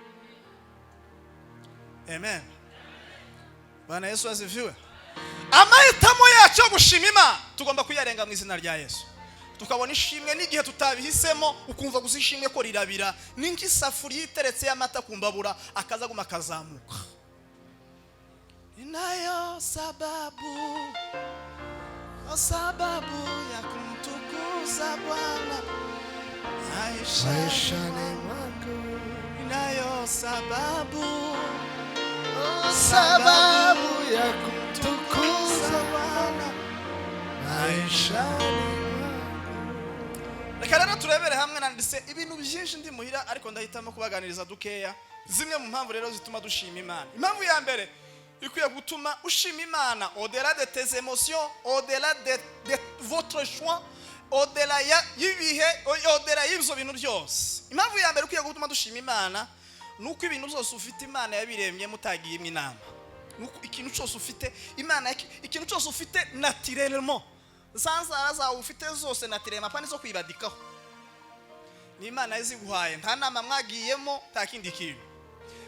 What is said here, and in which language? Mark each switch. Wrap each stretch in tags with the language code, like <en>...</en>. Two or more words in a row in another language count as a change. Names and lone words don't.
<sw>Amen. Bwana Yesu asifiwe.</sw> <rw>Amahitamo yacu yo gushima Imana tugomba kuyarenga mu izina rya Yesu. Tukabona ishimwe n'igihe tutabihisemo, ukumva gusa ishimwe ko rirabira, n'ingisafuriya iteretse y'amata kumbabura akaza guma kazamuka.</rw> <sw>Inayo sababu ya kumtukuza Bwana maishani mwangu. Inayo sababu ya kumtukuza Bwana maishani mwangu.</sw> <rw>Reka rero turebere hamwe, nanditse ibintu byinshi ndi muhira, ariko ndahitamo kubaganiriza dukeya zimwe mu mpamvu rero zituma dushima Imana. Impamvu ya mbere ikwiye gutuma ushima Imana,</rw> <fr>au-delà de tes émotions, au-delà de votre choix, au-delà y'ibihe, au-delà</fr> <rw>y'ibyo bintu byose. Impamvu ya mbere ikwiye gutuma dushima Imana nuko ibintu byose ufite Imana yabiremye mutagiyemo inama. Nuko ikintu cyose ufite Imana, ikintu cyose ufite naturellement, zanzara zawe ufite zose naturellement, apana zo kwibadikaho. Ni Imana yaziguhaye, nta nama mwagiyemo, nta kindi kintu.</rw>